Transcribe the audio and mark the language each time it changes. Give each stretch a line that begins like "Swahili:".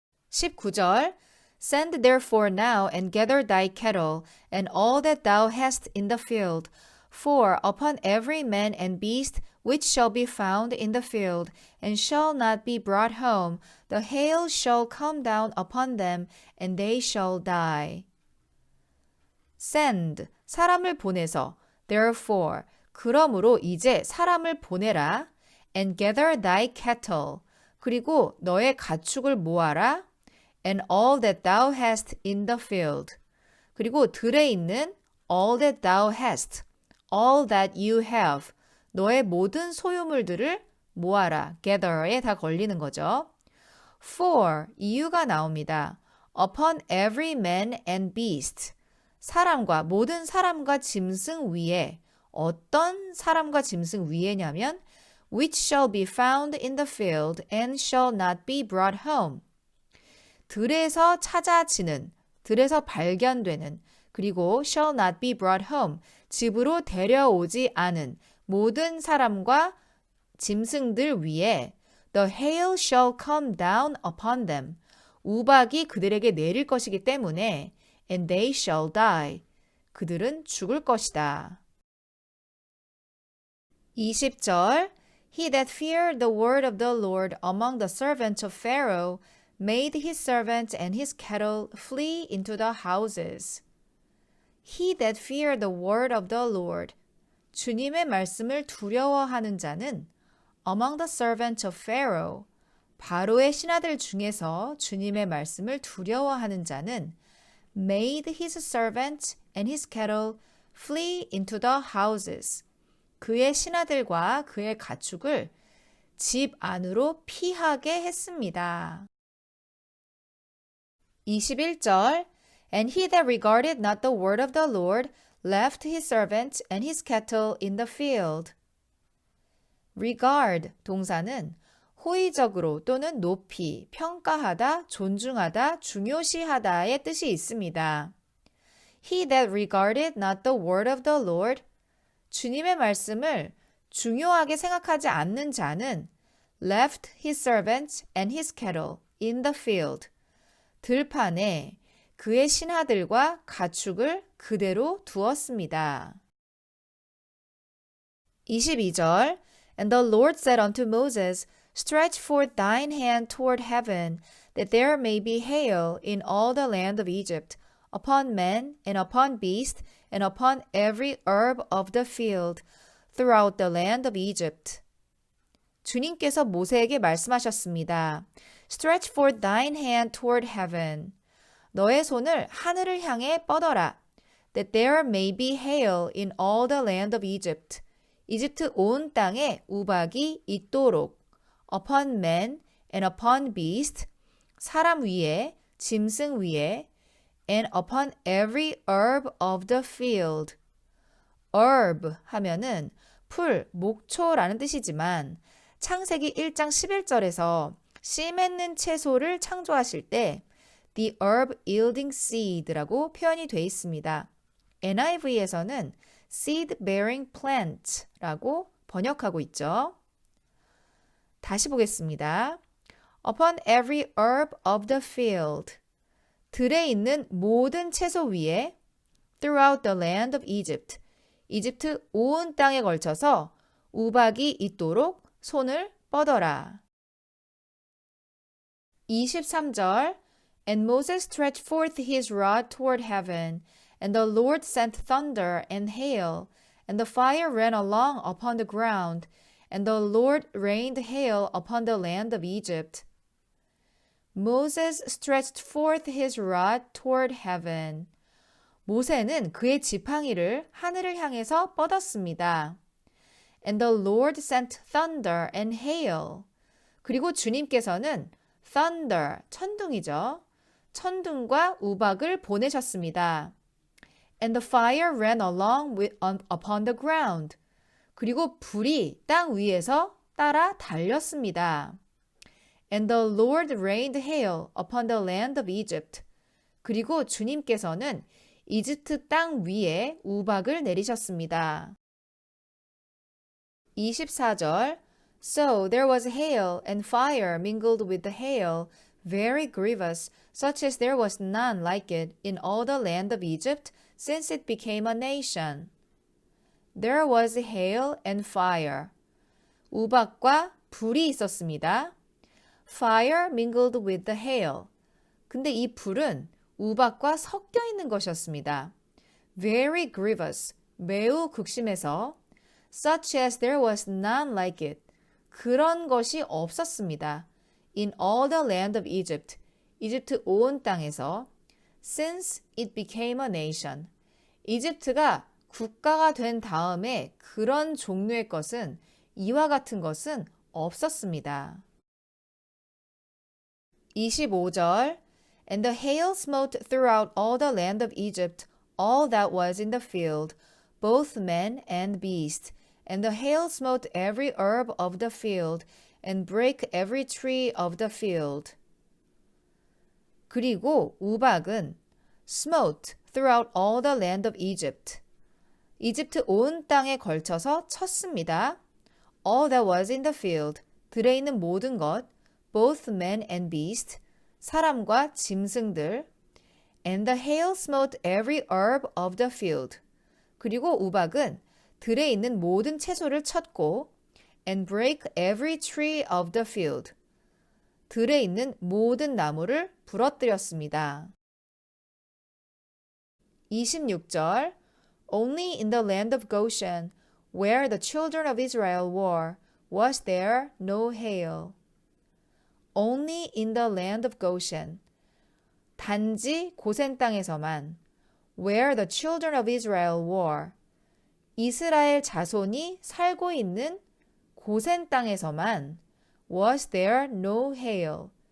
English: 19절 Send therefore now and gather thy cattle and all that thou hast in the field, for upon every man and beast which shall be found in the field, and shall not be brought home, the hail shall come down upon them, and they shall die. Send,
Korean: 사람을 보내서,
English: therefore,
Korean: 그러므로 이제 사람을 보내라,
English: and gather thy cattle,
Korean: 그리고 너의 가축을 모아라,
English: and all that thou hast in the field,
Korean: 그리고 들에 있는
English: all that thou hast, all that you have,
Korean: 너의 모든 소유물들을 모아라. gather에 다 걸리는 거죠. For, 이유가 나옵니다.
English: upon every man and beast,
Korean: 사람과 모든 사람과 짐승 위에, 어떤 사람과 짐승 위에냐면
English: which shall be found in the field and shall not be brought home.
Korean: 들에서 찾아지는, 들에서 발견되는, 그리고
English: shall not be brought home,
Korean: 집으로 데려오지 않은 모든 사람과 짐승들 위에
English: the hail shall come down upon them,
Korean: 우박이 그들에게 내릴 것이기 때문에
English: and they shall die,
Korean: 그들은 죽을 것이다.
English: 20절 He that feared the word of the Lord among the servants of Pharaoh made his servants and his cattle flee into the houses. He that feared the word of the Lord,
Korean: 주님의 말씀을 두려워하는 자는
English: among the servants of Pharaoh,
Korean: 바로의 신하들 중에서 주님의 말씀을 두려워하는 자는
English: made his servants and his cattle flee into the houses.
Korean: 그의 신하들과 그의 가축을 집 안으로 피하게 했습니다.
English: 21절 And he that regarded not the word of the Lord left his servants and his cattle in the field.
Korean: regard 동사는 호의적으로 또는 높이, 평가하다, 존중하다, 중요시하다의 뜻이 있습니다.
English: He that regarded not the word of the Lord,
Korean: 주님의 말씀을 중요하게 생각하지 않는 자는
English: left his servants and his cattle in the field,
Korean: 들판에 그의 신하들과 가축을 그대로 두었습니다.
English: 22절 And the Lord said unto Moses, Stretch forth thine hand toward heaven, that there may be hail in all the land of Egypt, upon men, and upon beasts, and upon every herb of the field, throughout the land of Egypt.
Korean: 주님께서 모세에게 말씀하셨습니다.
English: Stretch forth thine hand toward heaven.
Korean: 너의 손을 하늘을 향해 뻗어라.
English: That there may be hail in all the land of Egypt.
Korean: 이집트 온 땅에 우박이 있도록.
English: Upon men and upon beast.
Korean: 사람 위에, 짐승 위에.
English: And upon every herb of the field.
Korean: herb 하면은 풀, 목초라는 뜻이지만 창세기 1장 11절에서 씨 맺는 채소를 창조하실 때
English: the herb yielding seed
Korean: 라고 표현이 되어 있습니다. NIV에서는
English: seed bearing plant
Korean: 라고 번역하고 있죠. 다시 보겠습니다.
English: Upon every herb of the field.
Korean: 들에 있는 모든 채소 위에
English: throughout the land of Egypt.
Korean: 이집트 온 땅에 걸쳐서 우박이 있도록 손을 뻗어라.
English: 23절 And Moses stretched forth his rod toward heaven, and the Lord sent thunder and hail, and the fire ran along upon the ground, and the Lord rained hail upon the land of Egypt. Moses stretched forth his rod toward heaven.
Korean: 모세는 그의 지팡이를 하늘을 향해서 뻗었습니다.
English: And the Lord sent thunder and hail.
Korean: 그리고 주님께서는 thunder, 천둥이죠. 천둥과 우박을 보내셨습니다.
English: And the fire ran along upon the ground.
Korean: 그리고 불이 땅 위에서 따라 달렸습니다.
English: And the Lord rained hail upon the land of Egypt.
Korean: 그리고 주님께서는 이집트 땅 위에 우박을 내리셨습니다.
English: 24절 So there was hail and fire mingled with the hail, very grievous, such as there was none like it in all the land of Egypt since it became a nation. There was hail and fire.
Korean: 우박과 불이 있었습니다.
English: Fire mingled with the hail.
Korean: 근데 이 불은 우박과 섞여 있는 것이었습니다.
English: Very grievous.
Korean: 매우 극심해서
English: such as there was none like it.
Korean: 그런 것이 없었습니다.
English: In all the land of Egypt.
Korean: 이집트 온 땅에서
English: since it became a nation.
Korean: 이집트가 국가가 된 다음에 그런 종류의 것은 이와 같은 것은 없었습니다.
English: 25절 And the hail smote throughout all the land of Egypt, all that was in the field, both men and beast. And the hail smote every herb of the field, and brake every tree of the field.
Korean: 그리고 우박은
English: smote throughout all the land of Egypt.
Korean: 이집트 온 땅에 걸쳐서 쳤습니다.
English: All that was in the field,
Korean: 들에 있는 모든 것,
English: both men and beast,
Korean: 사람과 짐승들.
English: And the hail smote every herb of the field.
Korean: 그리고 우박은 들에 있는 모든 채소를 쳤고
English: and break every tree of the field.
Korean: 들에 있는 모든 나무를 부러뜨렸습니다.
English: 26절 Only in the land of Goshen, where the children of Israel were, was there no hail. Only in the land of Goshen.
Korean: 단지 고센 땅에서만
English: where the children of Israel were.
Korean: 이스라엘 자손이 살고 있는 고센 땅에서만
English: was there no hail.